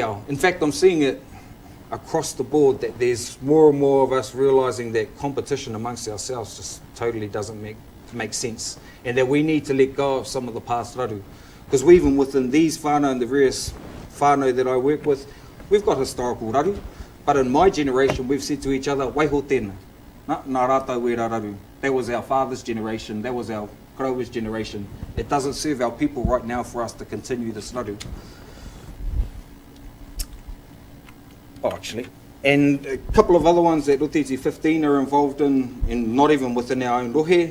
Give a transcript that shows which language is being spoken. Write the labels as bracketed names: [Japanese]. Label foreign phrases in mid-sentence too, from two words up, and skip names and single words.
[English] In fact, I'm seeing it across the board, that there's more and more of us realising that competition amongst ourselves just totally doesn't make sense, and that we need to let go of some of the past raru. Because even within these whānau and the various whānau that I work with, we've got historical raru, but in my generation we've said to each other, [Māori] waiho tēnā, nā rātou we rā raru. [English] That was our father's generation, that was our karaua's generation. It doesn't serve our people right now for us to continue this raru. Oh, actually, and a couple of other ones that Rotokau 15 are involved in, and not even within our own rohe.